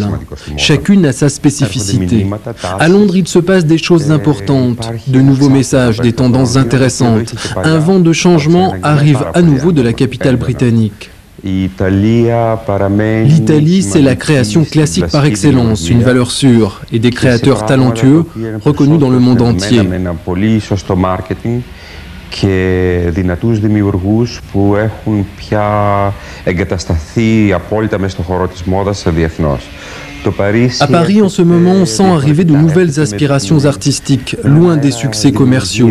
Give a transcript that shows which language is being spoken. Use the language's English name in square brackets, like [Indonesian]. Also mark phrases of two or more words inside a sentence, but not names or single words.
[French] Chacune a sa spécificité. À Londres, il se passe des choses importantes, de nouveaux messages, des tendances intéressantes. Un vent de changement arrive à nouveau de la capitale britannique. L'Italie, c'est la création classique par excellence, une valeur sûre, et des créateurs talentueux reconnus dans le monde entier. [Greek] Και δυνατούς δημιουργούς που έχουν πια εγκατασταθεί απόλυτα μέσα στον χώρο της μόδας διεθνώς. [French] À Paris, en ce moment, on sent arriver de nouvelles aspirations artistiques, loin des succès commerciaux.